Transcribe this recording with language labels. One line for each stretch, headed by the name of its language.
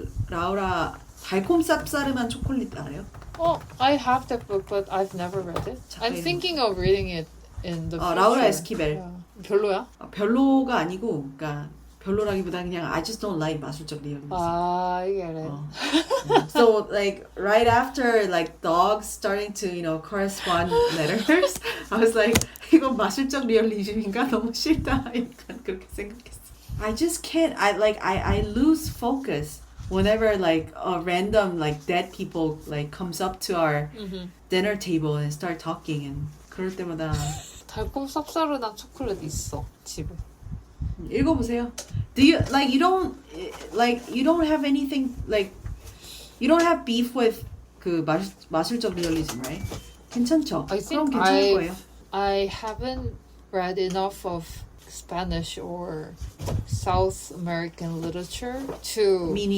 Korean: 라우라 달콤 쌉싸름한 초콜릿 알아요?
English: I have that book, but I've never read it. I'm thinking of reading it in the future.
Korean: 라우라 에스키벨. 별로야? 별로가 아니고, 그러니까 별로라기보다 그냥
English: I just don't like
Korean: 마술적 realism.
English: I get it. So like right after like dogs starting to correspond letters, I was like
Korean: 이거 마술적 리얼리즘인가 너무 싫다 약간 그렇게 생각했어.
English: I just can't. I lose focus whenever like a random like dead people like comes up to our dinner table and start talking and
Korean: 그럴 때마다 달콤 쌉싸름한 초콜릿 있어 집에. 읽어보세요.
English: Do you you don't have anything like you don't have beef with 그 마술적 리얼리즘, right?
Korean: 괜찮죠?
English: I
Korean: 그럼
English: think
Korean: 괜찮을 거예요.
English: I haven't read enough of Spanish or South American literature to